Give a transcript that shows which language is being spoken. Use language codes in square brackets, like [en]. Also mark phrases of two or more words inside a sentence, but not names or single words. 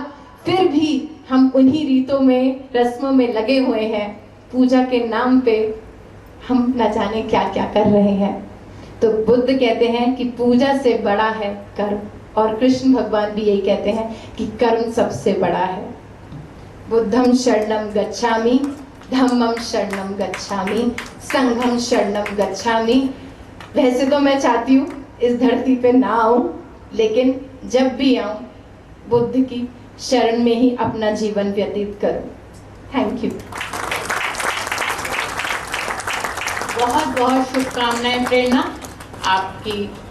[hi] फिर भी हम उन्हीं रीतों में, रस्मों में लगे हुए हैं। पूजा के नाम पे हम न जाने क्या क्या कर रहे हैं। तो बुद्ध कहते हैं कि पूजा से बड़ा है कर्म, और कृष्ण भगवान भी यही कहते हैं कि कर्म सबसे बड़ा है। [pi] बुद्धं शरणं गच्छामि, धम्मं शरणं गच्छामि, संघं शरणं गच्छामि। वैसे तो मैं चाहती हूँ इस धरती पे ना आऊं, लेकिन जब भी आऊं बुद्ध की शरण में ही अपना जीवन व्यतीत करूं। [en] Thank you. [hi] बहुत बहुत शुभकामनाएं प्रेरणा आपकी।